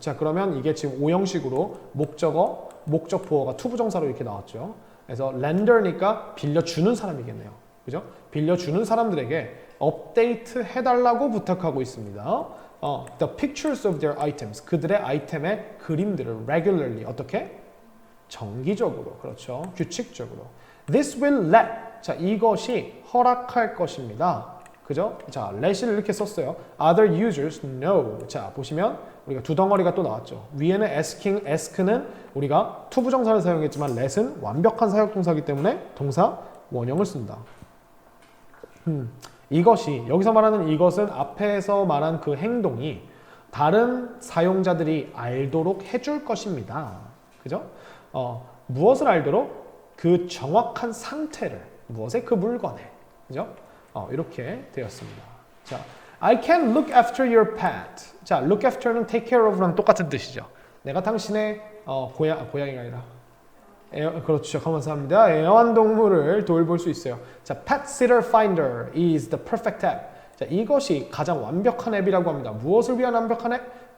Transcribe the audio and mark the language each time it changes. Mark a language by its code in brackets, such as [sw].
[ko] 자, 그러면 이게 지금 오형식으로 목적어, 목적 보어가 투부정사로 이렇게 나왔죠. 그래서 lender니까 빌려주는 사람이겠네요. 그죠? 빌려주는 사람들에게 업데이트 해달라고 부탁하고 있습니다. [en] The pictures of their items, [ko] 그들의 아이템의 그림들을 [en] regularly, [ko] 어떻게? 정기적으로, 그렇죠. 규칙적으로. [en] This will let, [ko] 자, 이것이 허락할 것입니다. 그죠? 자, let을 이렇게 썼어요. [en] Other users know. [ko] 자, 보시면 우리가 두 덩어리가 또 나왔죠. 위에는 asking, ask는 우리가 투부정사를 사용했지만 let은 완벽한 사역동사이기 때문에 동사 원형을 쓴다. 이것이, 여기서 말하는 이것은 앞에서 말한 그 행동이 다른 사용자들이 알도록 해줄 것입니다. 그죠? 무엇을 알도록? 그 정확한 상태를, 무엇에? 그 물건에. 그죠? 이렇게 되었습니다. [en] 자, I can look after your pet. [ko] 자, look after는 take care of랑 똑같은 뜻이죠. 내가 당신의 고양이가 아니라 그렇죠. 감사합니다. 애완동물을 돌볼 수 있어요. [en] 자, Pet Sitter Finder is the perfect app. [ko] 자, 이것이 가장 완벽한 앱이라고 합니다. 무엇을 위한 완벽한 앱?